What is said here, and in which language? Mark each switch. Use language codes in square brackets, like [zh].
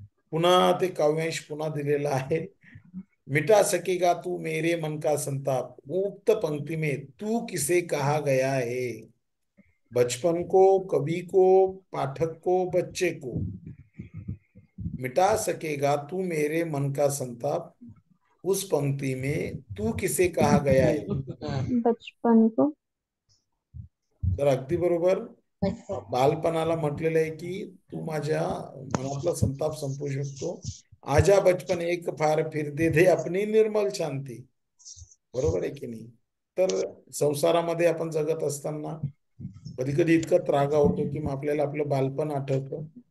[mr] पुन्हा ते काव्यांश पुन्हा दिलेला आहे. [hi] मिटा सकेगा तू मेरे मन का संताप, उक्त पंक्ति में तू किसे कहा गया है? बचपन को, कवि को, पाठक को, बच्चे को. मिटा सकेगा तू मेरे मन का संताप, उस पंक्ति में तू किसे कहा गया है? बचपन को. [mr] तर अगदी बरोबर. बालपणाला म्हटलेलं आहे की तू माझ्या मनातला संताप संपू शकतो. [hi] आजा बचपन एक फार फिर दे दे अपनी निर्मल शांती. [mr] बरोबर आहे की नाही? तर संसारामध्ये आपण जगत असताना कधी कधी इतका त्रागा होतो की मग आपल्याला आपलं बालपण आठवतं.